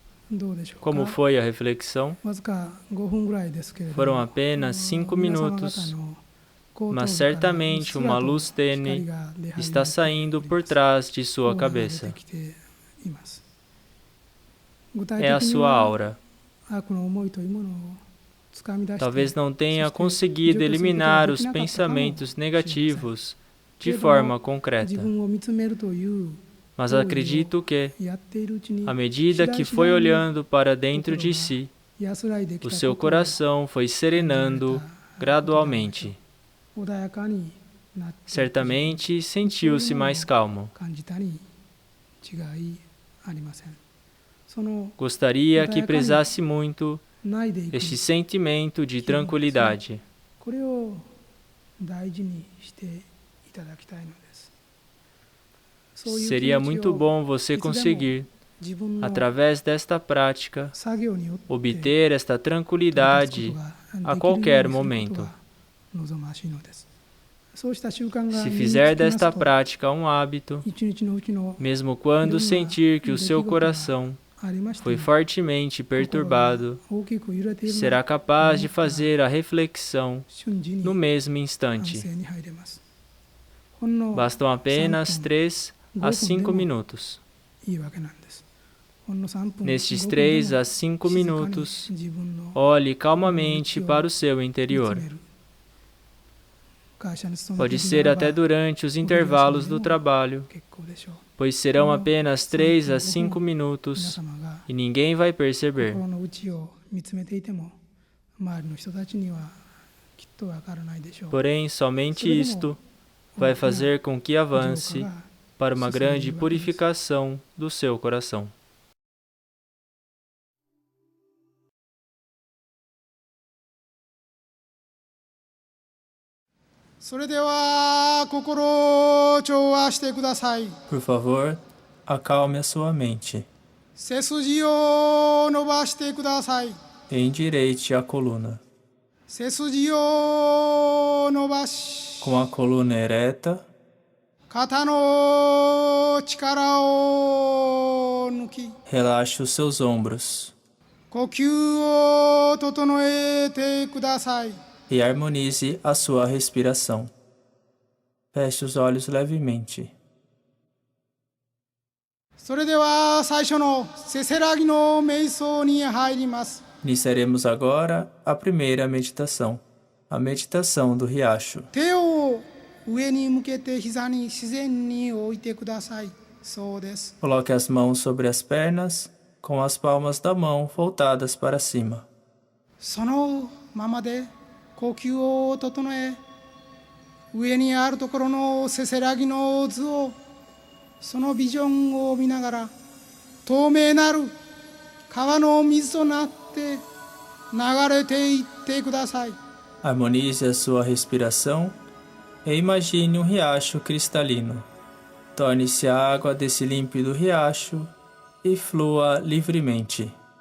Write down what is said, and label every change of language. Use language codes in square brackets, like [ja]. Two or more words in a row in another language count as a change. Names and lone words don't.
[ja] どうでしょうか。 [pt] Como foi a reflexão? [ja] わずか5分ぐらいですけれども、 [pt] Foram apenas 5 minutos, [ja] 皆様方の後頭部 [pt] mas [ja] から [pt] certamente uma luz [ja] うっすらと [pt] tênue [ja] 光が出始 [pt] está [ja] めて [pt] saindo [ja] おり [pt] por [ja] ます [pt] trás de sua [ja] オーラが出 [pt] cabeça. [ja] てきています。具体 [pt] É a [ja] 的に [pt] sua [ja] は [pt] aura. [ja] 悪の思いというものをつかみ出して [pt] Talvez não tenha [ja] そして [pt] conseguido [ja] 除去することが [pt] eliminar [ja] で [pt] os [ja] きなかったかも [pt] pensamentos negativos de [ja] けれども [pt] forma [ja] 自 [pt] concreta, [ja] 分を見つめるという [pt] mas acredito que, [ja] やっているうちに [pt] à medida que foi olhando para dentro de si, [ja] 安らいでき [pt] o [ja] た [pt] seu [ja] ことを [pt] coração foi serenando gradualmente. [ja] 穏やかになって [pt] Certamente sentiu-se mais calmo. [ja] 感じたに違いありません。その [pt] Gostaria que prezasse muito [ja] ないでいく [pt] este sentimento de tranquilidade. [ja] これを大事にしていただきたいのです。そういう気 [pt] Seria [ja] 持ち [pt] muito [ja] を [pt] bom você conseguir, [ja] 自分の [pt] através desta prática, [ja] 作業によって [pt] obter esta [ja] 取り [pt] tranquilidade [ja] 立つことが [pt] a [ja] できる [pt] qualquer [ja] ようにすること [pt] momento. [ja] が望ましいのです。そうした習慣が [pt] Se [ja] 身に [pt] fizer [ja] つきます [pt] desta [ja] と [pt] prática um hábito, [ja] 一日のうちの [pt] mesmo quando sentir que o seu coração [ja] ありまして [pt] foi [ja] も [pt] fortemente [ja] 心が [pt] perturbado, [ja] 大きく揺れているの [pt] será [ja] を [pt] capaz de fazer a reflexão [ja] 瞬時に [pt] no mesmo [ja] 安 [pt] instante. [ja] 静に入れます。ほんの [pt] Bastam apenas 3 3 a 5 minutos. [ja] いいわけなんです。ほんの3分 [pt] Nestes [ja] 5分でも [pt] 3 a 5 minutos, [ja] 自分の [pt] olhe calmamente para o seu [ja] 見つ [pt] interior. [ja] める。会社に勤めて [pt] Pode [ja] いる [pt] ser [ja] ならば [pt] até durante os intervalos do trabalho, [ja] 結構でしょう。 [pt] pois serão apenas 3 a 5 [ja] 皆 [pt] minutos [ja] 様が [pt] e ninguém vai perceber. [ja] 心の内を見つめていても周りの人たちにはきっとわからないでしょう。 [pt] Porém, somente isto vai fazer com que [ja] 浄 [pt] avance [ja] 化が [pt] para uma grande purificação do seu coração. [ja] それでは心を調和してください。 [pt] Por favor, acalme a sua mente. [ja] 背筋を伸ばしてください。 [pt] Endireite a coluna. [ja] 背筋を伸ばし、 [pt] Com a coluna ereta, [ja] 肩の力を抜き、 [pt] relaxe os seus ombros [ja] 呼吸を整えてください。 [pt] e harmonize a sua respiração. Feche os olhos levemente. [ja] それでは最初のせせらぎの瞑想に入ります。 [pt] Iniciaremos agora a primeira meditação, a meditação do riacho. [ja] 手を上に向けて膝に自然に置いてください。そうです。 [pt] Coloque as mãos sobre as pernas, com as palmas da mão voltadas para cima. [ja] そのままで呼吸を整え、上にあるところのせせらぎの図を、そのビジョンを見ながら、透明なる川の水となって流れていってください。 [pt] Harmonize a sua respiração e imagine um riacho cristalino. Torne-se a água desse límpido riacho e flua livremente.